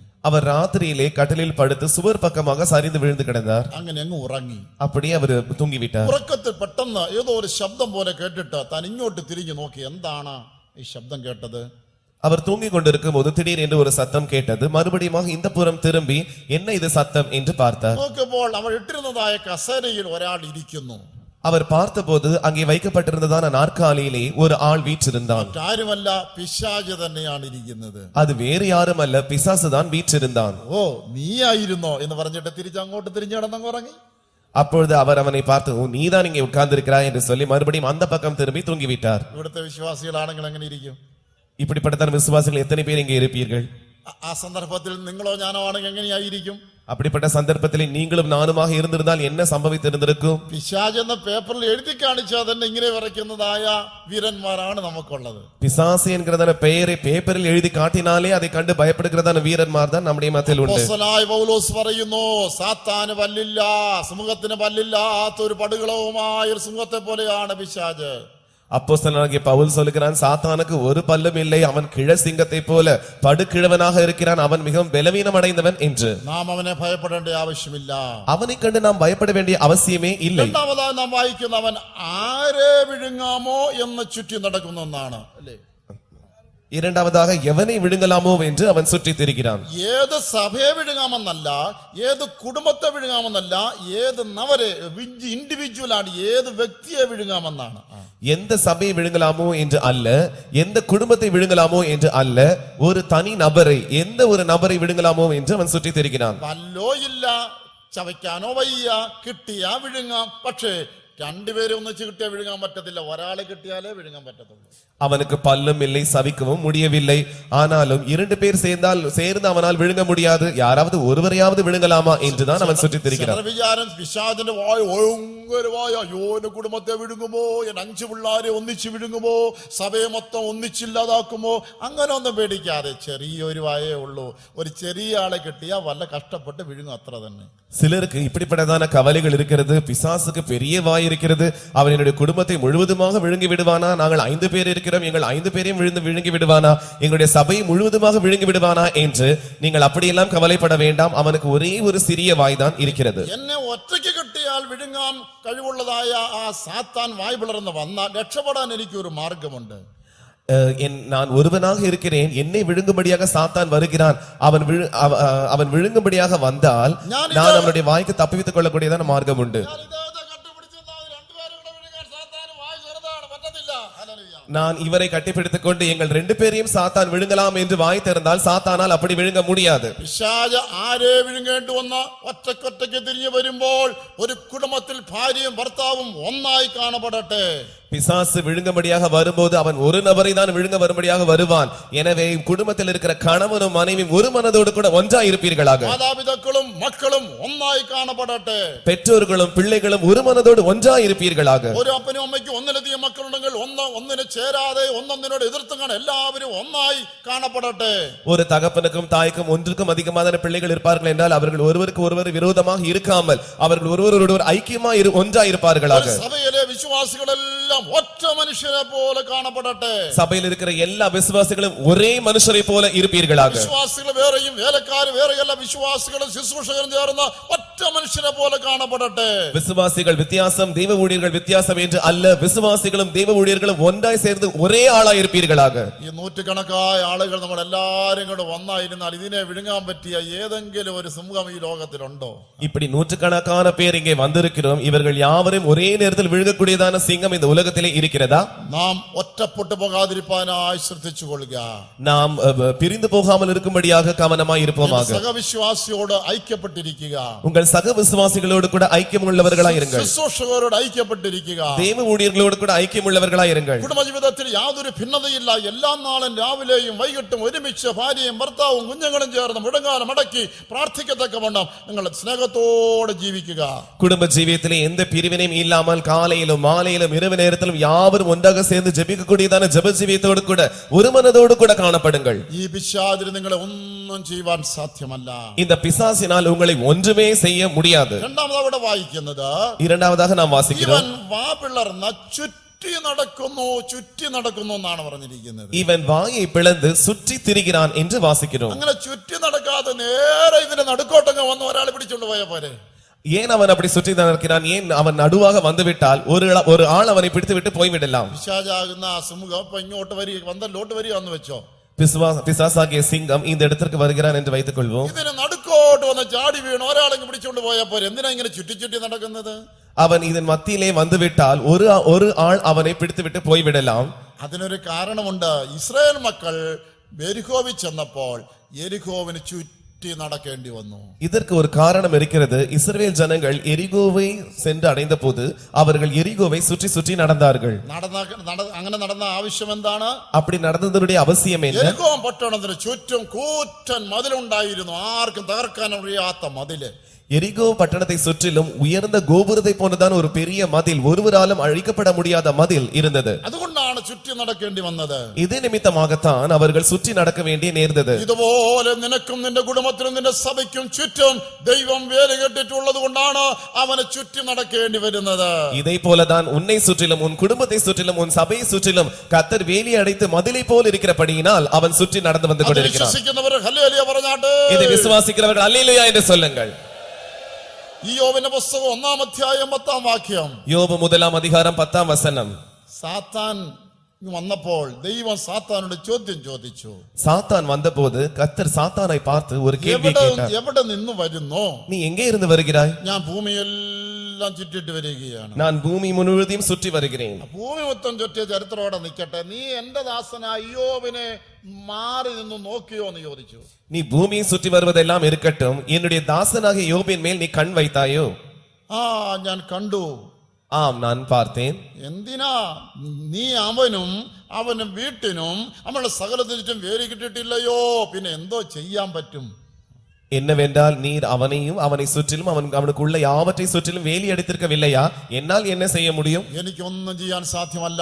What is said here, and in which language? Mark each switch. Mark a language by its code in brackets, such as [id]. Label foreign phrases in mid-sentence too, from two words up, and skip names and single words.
[ta] அவர் ராத்திரியிலே கட்டிலில் படுத்து சுவர் பக்கமாக சரிந்து விழுந்து கிடந்தார். [ml] അങ്ങനെ അങ്ങ് ഉറങ്ങി. [ta] அப்படியே அவர் தூங்கிவிட்டார். [ml] ഉറക്കത്തിൽ പെട്ടെന്ന് ഏതോ ഒരു ശബ്ദം പോലെ കേട്ടിട്ട് താൻ ഇങ്ങോട്ട് തിരിഞ്ഞു നോക്കി. എന്താണ് ഈ ശബ്ദം കേട്ടത്? [ta] அவர் தூங்கிக் கொண்டிருக்கும் போது திடீர் என்று ஒரு சத்தம் கேட்டது. மறுபடியும் இந்த புறம் திரும்பி என்ன இது சத்தம் என்று பார்த்தார். [ml] നോക്കുമ്പോൾ അവൾ ഇട്ടിരുന്നതായ കസേരയിൽ ഒരാൾ ഇരിക്കുന്നു. [ta] அவர் பார்த்தபோது அங்கே வைக்கப்பட்டிருந்ததான நாற்காலியிலே ஒரு ஆள் வீற்றிருந்தான். [ml] ആരുമല്ല, പിശാച് തന്നെയാണ് ഇരിക്കുന്നത്. [ta] அது வேறு யாரும் அல்ல, பிசாசுதான் வீற்றிருந்தான். [ml] ഓ, നീയായിരുന്നോ എന്ന് പറഞ്ഞിട്ട് തിരിച്ചങ്ങോട്ട് തിരിഞ്ഞു കിടന്നങ്ങ് ഉറങ്ങി. [ta] அப்பொழுது அவர் அவனை பார்த்து, ஓ நீதான் இங்கே உட்கார்ந்திருக்கிறாய் என்று சொல்லி மறுபடியும் அந்த பக்கம் திரும்பி தூங்கிவிட்டார். [ml] ഇവിടുത്തെ വിശ്വാസികളാണെങ്കിൽ എങ്ങനെ ഇരിക്കും? [ta] இப்படிப்பட்ட விசுவாசிகள் எத்தனை பேர் இங்கே இருப்பீர்கள்? [ml] ആ സന്ദർഭത്തിൽ നിങ്ങളോ ഞാനോ ആണെങ്കിൽ എങ്ങനെയായിരിക്കും? [ta] அப்படிப்பட்ட சந்தர்ப்பத்திலே நீங்களும் நானுமாக இருந்திருந்தால் என்ன சம்பவித்திருந்திருக்கும்? [ml] പിശാച് എന്ന പേപ്പറിൽ എഴുതി കാണിച്ചാൽ തന്നെ ഇങ്ങനെ വിറയ്ക്കുന്നതായ വീരന്മാരാണ് നമുക്കുള്ളത്. [ta] பிசாசு என்கிறதான பெயரை பேப்பரில் எழுதி காட்டினாலே அதை கண்டு பயப்படுகிறதான വീരന്മാർ தான் நம்முடைய மத்தியில் உண்டு. [ml] അപ്പോസ്തലനായ പൗലോസ് പറയുന്നു, സാത്താന് പല്ലില്ല, സിംഹത്തിന് പല്ലില്ലാത്ത ഒരു പടുകളവുമായ ഒരു സിംഹത്തെ പോലെയാണ് പിശാച്. [ta] அப்போஸ்தலனாகிய பவுல் சொல்லுகிறான், சாத்தானுக்கு ஒரு பல்லும் இல்லை, அவன் கிழ சிங்கத்தை போல படுகிழவனாக இருக்கிறான், அவன் மிகவும் பலவீனம் அடைந்தவன் என்று. [ml] നാം അവനെ ഭയപ്പെടേണ്ട ആവശ്യമില്ല. [ta] அவனை கண்டு நாம் பயப்பட வேண்டிய அவசியமே இல்லை. [ml] രണ്ടാമതായി നാം വായിക്കുന്ന അവൻ ആരെ വിഴുങ്ങാമോ എന്ന് ചുറ്റി നടക്കുന്നു എന്നാണ്, അല്ലേ? [ta] இரண்டாவதாக எவனை விழுங்கலாமோ என்று அவன் சுற்றி திரிகிறான். [ml] ഏത് സഭയെ വിഴുങ്ങാമെന്നല്ല, ഏത് കുടുംബത്തെ വിഴുങ്ങാമെന്നല്ല, ഏത് നവരെ ഇൻഡിവിജ്വൽ ആണ്, ഏത് വ്യക്തിയെ വിഴുങ്ങാമെന്നാണ്. [ta] எந்த சபையை விழுங்கலாமோ என்று அல்ல, எந்த குடும்பத்தை விழுங்கலாமோ என்று அல்ல, ஒரு தனி நபரை, எந்த ஒரு நபரை விழுங்கலாமோ என்று அவன் சுற்றி திரிகிறான். [ml] പല്ലോ ഇല്ല, ചവയ്ക്കാനോ വയ്യ, കിട്ടിയാ വിഴുങ്ങാം. പക്ഷേ രണ്ടുപേരെ ഒന്നിച്ച് കിട്ടിയാൽ വിഴുങ്ങാൻ പറ്റത്തില്ല, ഒരാളെ കിട്ടിയാലേ വിഴുങ്ങാൻ പറ്റത്തുള്ളൂ. [ta] அவனுக்கு பல்லும் இல்லை, சவிக்கவும் முடியவில்லை. ஆனாலும் இரண்டு பேர் சேர்ந்து அவனால் விழுங்க முடியாது. யாராவது ஒருவரையாவது விழுங்கலாமா என்றுதான் அவன் சுற்றி திரிகிறான். [ml] വിചാരം പിശാചിന്റെ വായ ഭയങ്കരമായ, അയ്യോ എന്റെ കുടുംബത്തെ വിഴുങ്ങുമോ, എന്റെ 5 പിള്ളാരെ ഒന്നിച്ച് വിഴുങ്ങുമോ, സഭയെ മൊത്തം ഒന്നിച്ചില്ലാതാക്കുമോ, അങ്ങനെ ഒന്നും പേടിക്കാതെ ചെറിയൊരു വായേ ഉള്ളൂ. ഒരു ചെറിയ ആളെ കിട്ടിയാൽ വല്ല കഷ്ടപ്പെട്ട് വിഴുങ്ങും, അത്ര തന്നെ. [ta] சிலருக்கு இப்படிப்பட்டதான கவலைகள் இருக்கிறது. பிசாசுக்கு பெரிய வாய் இருக்கிறது, அவன் என்னுடைய குடும்பத்தை முழுவதுமாக விழுங்கி விடுவானா, நாங்கள் 5 பேர் இருக்கிறோம், எங்கள் 5 பேரையும் விழுங்கி விடுவானா, எங்களுடைய சபையை முழுவதுமாக விழுங்கி விடுவானா என்று நீங்கள் அப்படியெல்லாம் கவலைப்பட வேண்டாம். அவனுக்கு ஒரே ஒரு சிறிய வாய் தான் இருக்கிறது. [ml] എന്നെ ഒറ്റയ്ക്ക് കിട്ടിയാൽ വിഴുങ്ങാൻ കഴിവുള്ളതായ ആ സാത്താൻ വായ് പിളർന്ന് വന്നാൽ രക്ഷപ്പെടാൻ എനിക്കൊരു മാർഗമുണ്ട്. [ta] நான் ஒருவனாக இருக்கிறேன், என்னை விழுங்கும்படியாக சாத்தான் வருகிறான். அவன் விழுங்கும்படியாக வந்தால் நான் அவனுடைய வாய்க்கு தப்பித்துக் கொள்ளக்கூடியதான மார்க்கம் உண்டு. நான் இவரை கட்டிப்பிடித்துக் கொண்டு எங்கள் 2 பேரையும் சாத்தான் விழுங்கலாம் என்று வாய் திறந்தால் சாத்தானால் அப்படி விழுங்க முடியாது. [ml] പിശാച് ആരെ വിഴുങ്ങേണ്ടി വന്ന ഒറ്റക്കൊറ്റയ്ക്ക് തിരിഞ്ഞു വരുമ്പോൾ ഒരു കുടുംബത്തിൽ ഭാര്യയും ഭർത്താവും ഒന്നായി കാണപ്പെടട്ടെ. [ta] பிசாசு விழுங்கும்படியாக வரும்போது அவன் ஒரு நபரை தான் விழுங்க வரும்படியாக வருவான். எனவே குடும்பத்தில் இருக்கிற கணவனும் மனைவியும் ஒரு மனதோடு கூட ஒன்றாய் இருப்பீர்களாக. மாதாபிதாக்களும் மக்களும் ஒന്നാய் காணப்படട്ടെ. பெற்றோர்களும் பிள்ளைகளும் ஒரு மனதோடு ஒன்றாய் இருப்பீர்களாக. [ml] ഒരു അപ്പനും അമ്മയ്ക്കും ഒന്നിലധികം മക്കളുണ്ടെങ്കിൽ ഒന്നിനെ ചേരാതെ ഒന്നൊന്നിനോട് എതിർത്തും എല്ലാവരും ഒന്നായി കാണപ്പെടട്ടെ. [ta] ஒரு தகப்பனுக்கும் தாய்க்கும் ஒன்றுக்கும் அதிகமான பிள்ளைகள் இருப்பார்கள் என்றால் அவர்கள் ஒருவருக்கு ஒருவர் விரோதமாக இருக்காமல் அவர்கள் ஒருவரோடு ஐக்கியமாய் ஒன்றாய் இருப்பார்களாக. [ml] സഭയിലെ വിശ്വാസികളെല്ലാം ഒറ്റ മനുഷ്യരെ പോലെ കാണപ്പെടട്ടെ. [ta] சபையில் இருக்கிற எல்லா விசுவாசிகளும் ஒரே மனுஷரை போல இருப்பீர்களாக. [ml] വിശ്വാസികൾ വേറെയും വേലക്കാർ വേറെയല്ല, വിശ്വാസികളും ശുശ്രൂഷകരും ചേർന്ന ഒറ്റ മനുഷ്യരെ പോലെ കാണപ്പെടട്ടെ. [ta] விசுவாசிகள் வித்தியாசம், தெய்வ ஊழியர்கள் வித்தியாசம் என்று அல்ல, விசுவாசிகளும் தெய்வ ஊழியர்களும் ஒன்றாய் சேர்ந்து ஒரே ஆளாய் இருப்பீர்களாக. [ml] ഈ നൂറ്റുകണക്കായ ആളുകൾ നമ്മൾ എല്ലാവരും കൂടെ ഒന്നായിരുന്നാൽ ഇതിനെ വിഴുങ്ങാൻ പറ്റിയ ഏതെങ്കിലും ഒരു സിംഹം ഈ ലോകത്തിലുണ്ടോ? [ta] இப்படி நூற்றுக்கணக்கான பேர் இங்கே வந்திருக்கிறோம். இவர்கள் யாவரும் ஒரே நேரத்தில் விழுங்கக்கூடியதான சிங்கம் இந்த உலகத்திலே இருக்கிறதா? [ml] നാം ഒറ്റപ്പെട്ടു പോകാതിരിപ്പാനായി ശ്രദ്ധിച്ചുകൊള്ളുക. [ta] நாம் பிரிந்து போகாமல் இருக்கும்படியாக கவனமாய் இருப்போமாக. [ml] സഹവിശ്വാസിയോട് ഐക്യപ്പെട്ടിരിക്കുക. [ta] உங்கள் சக விசுவாசிகளோடு கூட ஐக்கியம் உள்ளவர்களாய் இருங்கள். [ml] ശുശ്രൂഷകരോട് ഐക്യപ്പെട്ടിരിക്കുക. [ta] தெய்வ ஊழியர்களோடு கூட ஐக்கியம் உள்ளவர்களாய் இருங்கள். [ml] കുടുംബജീവിതത്തിൽ യാതൊരു ഭിന്നതയില്ല. എല്ലാ നാളും രാവിലെയും വൈകിട്ടും ഒരുമിച്ച് ഭാര്യയും ഭർത്താവും കുഞ്ഞുങ്ങളും ചേർന്ന് മുടങ്ങാതെ മടക്കി പ്രാർത്ഥിക്കത്തക്കവണ്ണം നിങ്ങൾ സ്നേഹത്തോടെ ജീവിക്കുക. [ta] குடும்ப ஜீவியத்திலே எந்த பிரிவினையும் இல்லாமல் காலையிலும் மாலையிலும் இரவு நேரத்திலும் யாவரும் ஒன்றாக சேர்ந்து ஜெபிக்கக்கூடியதான ஜெப ஜீவியத்தோடு கூட ஒரு மனதோடு கூட காணப்படுங்கள். [ml] ഈ പിശാചിന് നിങ്ങളെ ഒന്നും ചെയ്യുവാൻ സാധ്യമല്ല. [ta] இந்த பிசாசினால் உங்களை ஒன்றுமே செய்ய முடியாது. [ml] രണ്ടാമത് അവിടെ വായിക്കുന്നത്, [ta] இரண்டாவதாக நாம் வாசிக்கிறோம், [ml] ഇവൻ വാ പിളർന്ന ചുറ്റി നടക്കുന്നു എന്നാണ് പറഞ്ഞിരിക്കുന്നത്. [ta] இவன் வாயை பிளந்து சுற்றி திரிகிறான் என்று வாசிக்கிறோம். [ml] അങ്ങനെ ചുറ്റി നടക്കാതെ നേരെ ഇതിന്റെ നടുക്കോട്ടങ്ങ് വന്ന് ഒരാളെ പിടിച്ചോണ്ട് പോയ പോരെ. [ta] ஏன் அவன் அப்படி சுற்றி நடக்கிறான்? ஏன் அவன் நடுவாக வந்துவிட்டால் ஒரு ஆள் அவனை பிடித்து விட்டு போய்விடலாம். [ml] പിശാചാകുന്ന ആ സിംഹം ഇപ്പൊ ഇങ്ങോട്ട് വന്തല്ലോട്ട് വരികയെന്ന് വെച്ചോ. [ta] பிசாசாகிய சிங்கம் இந்த இடத்திற்கு வருகிறான் என்று வைத்துக் கொள்வோம். [ml] ഇതിന് നടുക്കോട്ട് വന്ന് ചാടി വീണ് ഒരാളെങ്ങ് പിടിച്ചോണ്ട് പോയ പോരെ. എന്തിനാ ഇങ്ങനെ ചുറ്റി നടക്കുന്നത്? [ta] அவன் இதன் மத்தியிலே வந்துவிட்டால் ஒரு ஆள் அவனை பிடித்து விட்டு போய்விடலாம். [ml] അതിനൊരു കാരണമുണ്ട്. ഇസ്രായേൽ മക്കൾ എരിഹോവിൽ ചെന്നപ്പോൾ എരിഹോവിന് ചുറ്റി നടക്കേണ്ടി വന്നു. [ta] இதற்கு ஒரு காரணம் இருக்கிறது. இஸ்ரவேல் ஜனங்கள் எரிகோவை சென்று அடைந்த போது அவர்கள் எரிகோவை சுற்றி சுற்றி நடந்தார்கள். [ml] അങ്ങനെ നടന്ന ആവശ്യം എന്താണ്? [ta] அப்படி நடந்ததனுடைய அவசியம் என்ன? [ml] എരിഹോ പട്ടണത്തിന് ചുറ്റും കൂറ്റൻ മതിലുണ്ടായിരുന്നു. ആർക്കും തകർക്കാൻ കഴിയാത്ത മതില്. [ta] எரிகோ பட்டணத்தை சுற்றிலும் உயர்ந்த கோபுரத்தை போன்றதான ஒரு பெரிய மதில், ஒருவராலும் அழிக்கப்பட முடியாத மதில் இருந்தது. [ml] അതുകൊണ്ടാണ് ചുറ്റി നടക്കേണ്ടി വന്നത്. [ta] இது நிமித்தமாகத்தான் அவர்கள் சுற்றி நடக்க வேண்டிய நேர்ந்தது. [ml] ഇതുപോലെ നിനക്കും നിന്റെ കുടുംബത്തിനും നിന്റെ സഭയ്ക്കും ചുറ്റും ദൈവം വേലി കെട്ടിട്ടുള്ളത് കൊണ്ടാണ് അവനെ ചുറ്റി നടക്കേണ്ടി വരുന്നത്. [ta] இதை போலதான் உன்னை சுற்றிலும் உன் குடும்பத்தை சுற்றிலும் உன் சபையை சுற்றிலும் கர்த்தர் வேலி அடைத்து மதிலை போல் இருக்கிறபடியினால் அவன் சுற்றி நடந்து வந்து கொண்டிருக்கிறான். [ml] വിശ്വസിക്കുന്നവർ ഹല്ലേലൂയ പറഞ്ഞാട്ടെ. [ta] இதை விசுவாசிக்கிறவர்கள் அல்லேலூயா என்று சொல்லுங்கள். [ml] യോബിന്റെ പുസ്തകം 1-ാം അധ്യായം 10-ാം വാക്യം. [ta] யோபு 1-ാം அதிகாரம் 10-ാം வசனம். [ml] സാത്താൻ വന്നപ്പോൾ ദൈവം സാത്താനോട് ചോദ്യം ചോദിച്ചു. [ta] சாத்தான் வந்தபோது கர்த்தர் சாத்தானை பார்த்து ஒரு கேள்வி கேட்டார். [ml] എവിടെ നിന്ന് വരുന്നു? [ta] நீ எங்கே இருந்து வருகிறாய்? [ml] ഞാൻ ഭൂമിയെല്ലാം ചുറ്റിട്ട് വരികയാണ്. [ta] நான் பூமி முழுவதையும் சுற்றி வருகிறேன். [ml] ഭൂമി മൊത്തം ചുറ്റിയ ചരിത്രത്തോടെ നിൽക്കട്ടെ. നീ എന്റെ ദാസനായ യോബിനെ മാറി നിന്ന് നോക്കിയോ എന്ന് ചോദിച്ചു. [ta] நீ பூமியை சுற்றி வருவதெல்லாம் இருக்கட்டும், என்னுடைய தாசனாகிய யோபின் மேல் நீ கண் வைத்தாயோ? [ml] ഞാൻ കണ്ടു. [ta] ஆம், நான் பார்த்தேன். [ml] എന്തിനാ നീ അവനും വീട്ടിനും അവളുടെ സകലത്തിനും വേലി കിട്ടിയിട്ടില്ലയോ? പിന്നെ എന്തോ ചെയ്യാൻ പറ്റും? [ta] என்னவென்றால் நீர் அவனையும் அவனை சுற்றிலும் அவனுக்குள்ள யாவற்றை சுற்றிலும் வேலி அடித்திருக்கவில்லையா? என்னால் என்ன செய்ய முடியும்? [ml] എനിക്കൊന്നും ചെയ്യാൻ സാധ്യമല്ല.